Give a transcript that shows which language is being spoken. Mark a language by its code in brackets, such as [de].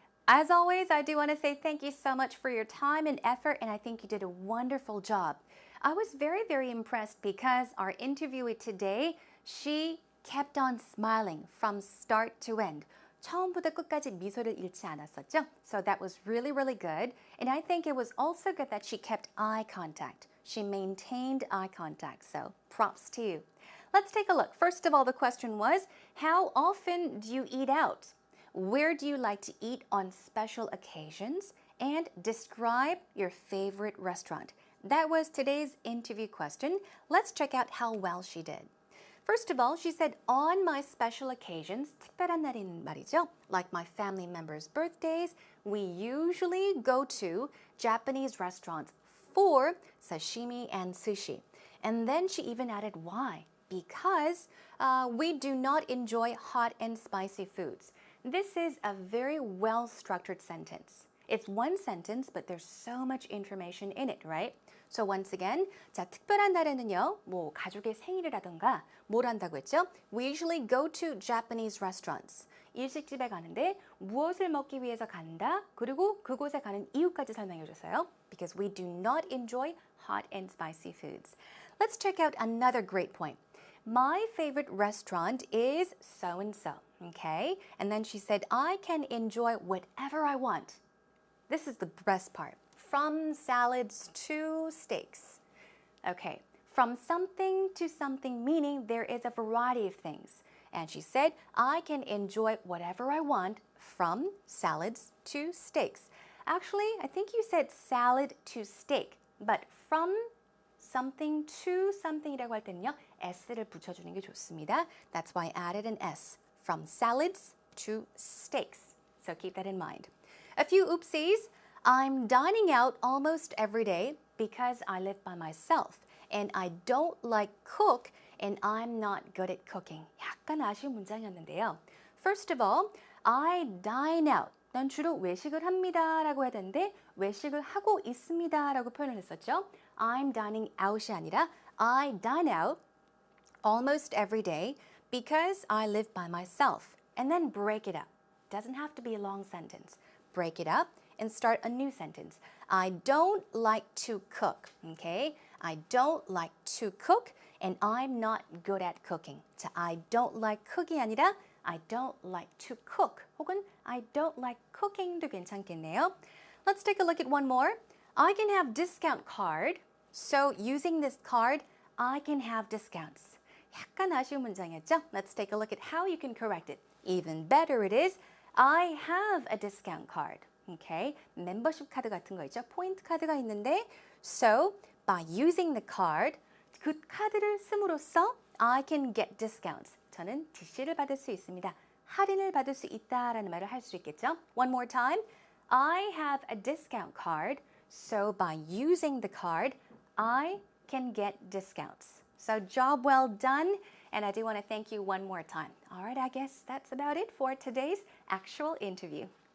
[en] As always, I do want to say thank you so much for your time and effort, and I think you did a wonderful job. I was very, very impressed because our interviewee today, she kept on smiling from start to end. [ko] 처음부터 끝까지 미소를 잃지 않았었죠? [en] So that was really, really good. And I think it was also good that she kept eye contact. She maintained eye contact. So props to you. Let's take a look. First of all, the question was, how often do you eat out? Where do you like to eat on special occasions? And describe your favorite restaurant. That was today's interview question. Let's check out how well she did. First of all, she said, on my special occasions, [ko] 특별한 날인 말이죠. [en] Like my family members' birthdays, we usually go to Japanese restaurants for sashimi and sushi. And then she even added why. Because we do not enjoy hot and spicy foods. This is a very well-structured sentence. It's one sentence, but there's so much information in it, right? So once again, [ko] 자, 특별한 날에는요, 뭐 가족의 생일이라던가 뭘 한다고 했죠? [en] We usually go to Japanese restaurants. [ko] 일식집에 가는데 무엇을 먹기 위해서 간다. 그리고 그곳에 가는 이유까지 설명해 줬어요. [en] Because we do not enjoy hot and spicy foods. Let's check out another great point. My favorite restaurant is so-and-so, okay? And then she said, I can enjoy whatever I want. This is the best part. From salads to steaks. Okay, from something to something, meaning there is a variety of things. And she said, I can enjoy whatever I want from salads to steaks. Actually, I think you said salad to steak, but from something to something [ko] 이라고 할 때는요, s를 붙여주는 게 좋습니다. [en] That's why I added an S. From salads to steaks. So keep that in mind. A few oopsies. I'm dining out almost every day because I live by myself. And I don't like cook and I'm not good at cooking. [ko] 약간 아쉬운 문장이었는데요. [en] First of all, I dine out. [ko] 난 주로 외식을 합니다 라고 해야 되는데 외식을 하고 있습니다 라고 표현을 했었죠. [en] I'm dining out [ko] 이 아니라 [en] I dine out almost every day because I live by myself. And then break it up. Doesn't have to be a long sentence. Break it up and start a new sentence. I don't like to cook, okay? I don't like to cook and I'm not good at cooking. [ko] 자, [en] I don't like cook [ko] 이 아니라 [en] I don't like to cook [ko] 혹은 [en] I don't like cooking [ko] 도 괜찮겠네요. [en] Let's take a look at one more. I can have discount card. So using this card, I can have discounts. [ko] 약간 아쉬운 문장이었죠? [en] Let's take a look at how you can correct it. Even better it is, I have a discount card. Okay, [ko] 멤버십 카드 같은 거 있죠? 포인트 카드가 있는데 [en] So, by using the card, [ko] 그 카드를 씀으로써 [en] I can get discounts. [ko] 저는 DC를 받을 수 있습니다. 할인을 받을 수 있다라는 말을 할 수 있겠죠? [en] One more time. I have a discount card. So, by using the card, I can get discounts. So, job well done. And I do want to thank you one more time. All right, I guess that's about it for today's actual interview.